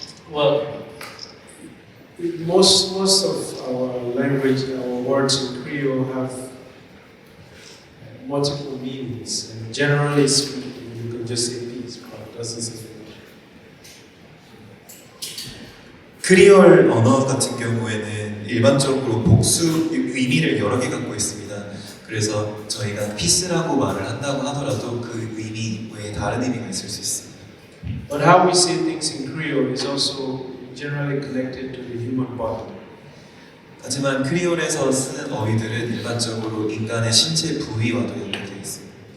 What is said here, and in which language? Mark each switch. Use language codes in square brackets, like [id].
[en] Well, most of our language, our words in Creole have multiple meanings. And generally speaking, you can just say peace, but it doesn't say. [ko] 크리올 언어 같은 경우에는 일반적으로 복수 의미를 여러 개 갖고 있습니다. 그래서 저희가 피스라고 말을 한다고 하더라도 그 의미 외에 다른 의미가 있을 수 있습니다. [en] But how we say things in Creole is also generally connected to the human body. [ko] 하지만 크리올에서 쓰는 어휘들은 일반적으로 인간의 신체 부위와도 연결되어 있습니다.